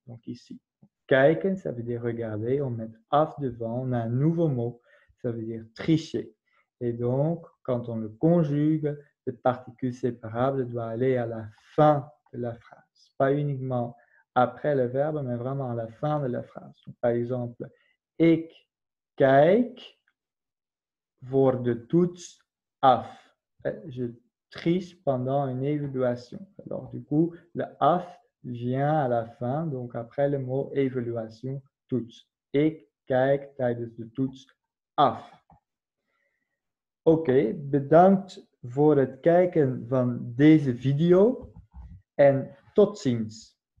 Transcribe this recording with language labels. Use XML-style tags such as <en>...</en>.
<fr>Donc, ici, kijken, ça veut dire regarder. On met af devant, on a un nouveau mot, ça veut dire tricher. Et donc, quand on le conjugue, cette particule séparable doit aller à la fin de la phrase. Pas uniquement après le verbe, mais vraiment à la fin de la phrase. Donc, par exemple,</fr> <nl>ik kijk voor de toets af.</nl> <fr>Je triche pendant une évaluation. Alors, du coup, le af vient à la fin, donc après le mot évaluation, toets.</fr> <nl>Ik kijk tijdens de toets af. Oké, bedankt voor het kijken van deze video en tot ziens.</nl>